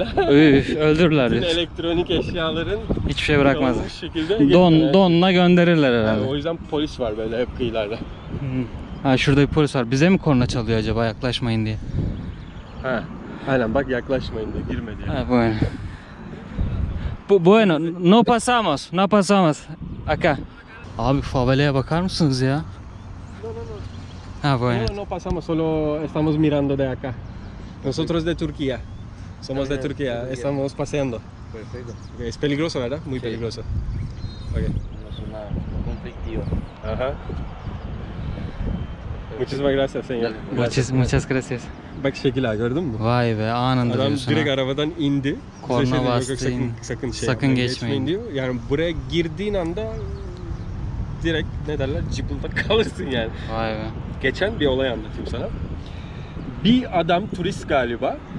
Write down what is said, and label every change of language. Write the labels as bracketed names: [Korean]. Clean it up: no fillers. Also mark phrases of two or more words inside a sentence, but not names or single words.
[Turkish] Üf, öldürürler bütün bizi. elektronik eşyaların Hiçbir şey bırakmazlar. olmuş şekilde Donla gönderirler Yani herhalde. o yüzden polis var böyle hep kıyılarda. Hmm. Ha, şurada bir polis var. Bize mi korna çalıyor acaba, yaklaşmayın diye? Ha. Aynen bak, yaklaşmayın diye, girme diye. [Spanish] Ha, bueno. Bueno, no pasamos. Acá. [Turkish] Abi favelaya bakar mısınız ya? [Spanish] Ha, bueno. No pasamos, solo estamos mirando de acá. Nosotros de Turquía. Somos de Turquía, estamos paseando. Perfecto. Okay, es peligroso, ¿verdad? Muy peligroso. Okay. Una zona conflictiva. Ajá. Muchísimas gracias, señor. Muchas gracias. [Turkish] Bak şekil ha, gördün mü? Vay be, anında Adam diyorsun direkt ha. arabadan indi. Korna Bize şey diyor, bastı, "Yok, sakın, in. sakın, şey Sakın yapmayın, geçmeyin." diyor. Yani buraya girdiğin anda direkt ne derler, cıbıldak kalırsın yani. Vay be. Geçen bir olay anlatayım sana. Bir adam turist galiba.